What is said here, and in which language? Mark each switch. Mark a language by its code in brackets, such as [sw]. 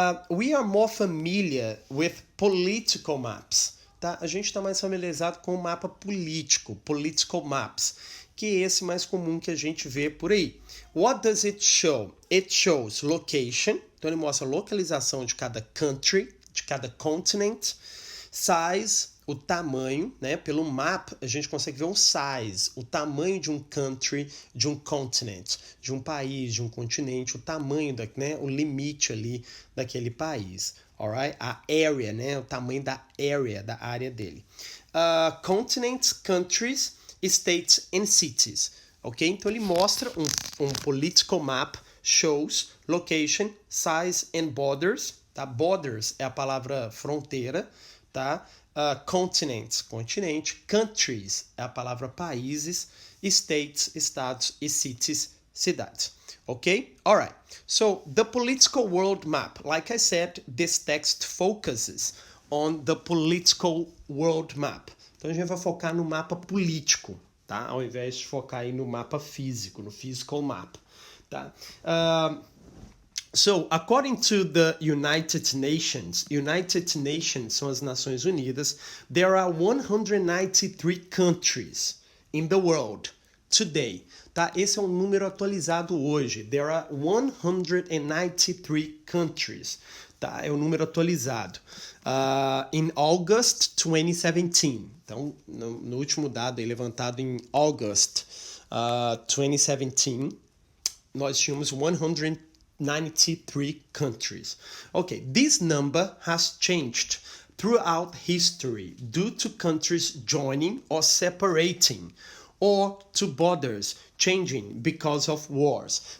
[en] We are more familiar with political maps, tá? [pt] A gente está mais familiarizado com o mapa político, political maps, que é esse mais comum que a gente vê por aí. [en] What does it show? It shows location, [pt] então ele mostra a localização de cada country, de cada continent, size, o tamanho, né? Pelo mapa a gente consegue ver o size, o tamanho de um country, de um continent, de um país, de um continente, o tamanho, né? O limite ali daquele país, alright? A area, né? O tamanho da área dele. [en] Continents, countries, states and cities, ok? [pt] Então ele mostra um [en] political map, shows location, size and borders, tá? [pt] Borders é a palavra fronteira, tá? Continents, continente, countries é a palavra países, states, estados e cities, cidades, ok? [en] Alright, so the political world map, like I said, this text focuses on the political world map. [pt] Então a gente vai focar no mapa político, tá? Ao invés de focar aí no mapa físico, no physical map, tá? [en] So, according to the United Nations [pt] são as Nações Unidas, [en] there are 193 countries in the world. today, tá? [pt] Esse é um número atualizado hoje. [en] There are 193 countries, [pt] tá? É o número atualizado. [en] In August 2017. [pt] Então, no último dado aí, levantado em August 2017, nós tínhamos 193 countries. [en] Okay, this number has changed throughout history due to countries joining or separating, or to borders changing because of wars.